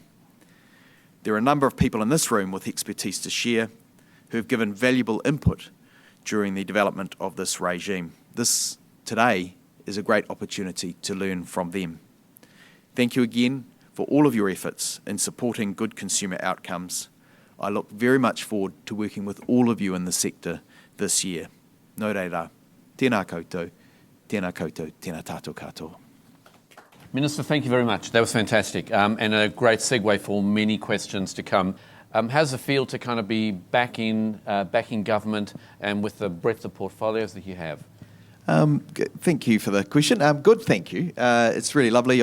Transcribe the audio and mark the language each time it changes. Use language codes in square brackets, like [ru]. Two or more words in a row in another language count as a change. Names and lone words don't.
[en] There are a number of people in this room with expertise to share who have given valuable input during the development of this regime. This today is a great opportunity to learn from them. Thank you again for all of your efforts in supporting good consumer outcomes. I look very much forward to working with all of you in the sector this year. [mi] Nō reira, tēnā koutou, tēnā koutou, tēnā tātou katoa. [en] Minister, thank you very much. That was fantastic, and a great segue for many questions to come. How does it feel to kind of be back in government and with the breadth of portfolios that you have? Thank you for the question. Good, thank you. It's really lovely.